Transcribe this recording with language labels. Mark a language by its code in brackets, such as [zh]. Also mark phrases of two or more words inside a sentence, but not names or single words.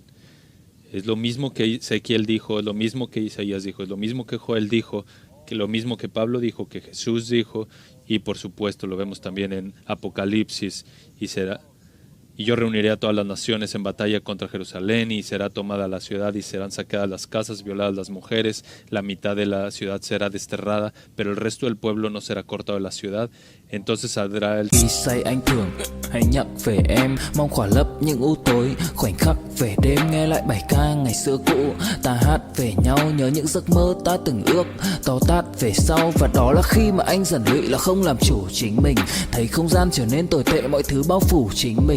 [es] Es lo mismo que Ezequiel dijo, es lo mismo que Isaías dijo, es lo mismo que Joel dijo, que lo mismo que Pablo dijo, que Jesús dijo, y por supuesto lo vemos también en Apocalipsis, y yo reuniré a todas las naciones en batalla contra Jerusalén, y será tomada la ciudad, y serán saqueadas las casas, violadas las mujeres, la mitad de la ciudad será desterrada, pero el resto del pueblo no será cortado de la ciudad. Entonces saldrá el... [vi] Khi say anh thường hay nhắc về em, mong khỏa lấp những u tối, khoảnh khắc về đêm nghe lại bài ca ngày xưa cũ. Ta hát về nhau nhớ những giấc mơ ta từng ước, to tát về sau, và đó là khi mà anh dần lụy là không làm chủ chính mình. Thấy không gian trở nên tồi tệ, mọi thứ bao phủ chính mình.